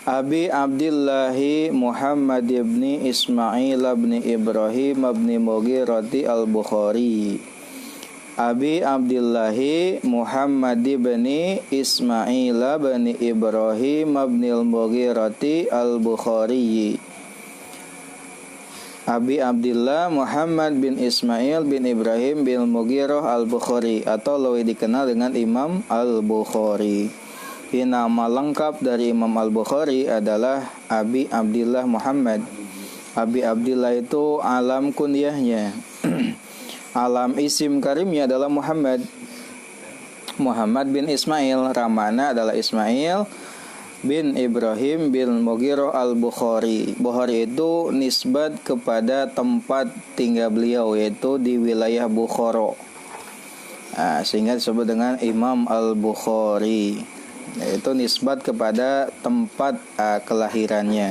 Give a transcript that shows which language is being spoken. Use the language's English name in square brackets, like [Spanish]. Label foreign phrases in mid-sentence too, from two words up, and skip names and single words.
[Indonesian] Abi Abdillahi Muhammad ibni Ismail ibni Ibrahim ibni Mughirati al-Bukhari. Abi Abdillahi Muhammad ibni Ismail ibni Ibrahim ibni al-Mughirati al-Bukhari. Abi Abdillah Muhammad bin Ismail bin Ibrahim bin Mughirah al-Bukhari, atau lebih dikenal dengan Imam al-Bukhari. Nama lengkap dari Imam al-Bukhari adalah Abi Abdillah Muhammad. Abi Abdillah itu alam kunyahnya. Alam isim karimnya adalah Muhammad. Muhammad bin Ismail, ramana adalah Ismail bin Ibrahim bin Mughirah al-Bukhari. Bukhari itu nisbat kepada tempat tinggal beliau, yaitu di wilayah Bukhara. Sehingga disebut dengan Imam al-Bukhari. Itu nisbat kepada tempat kelahirannya.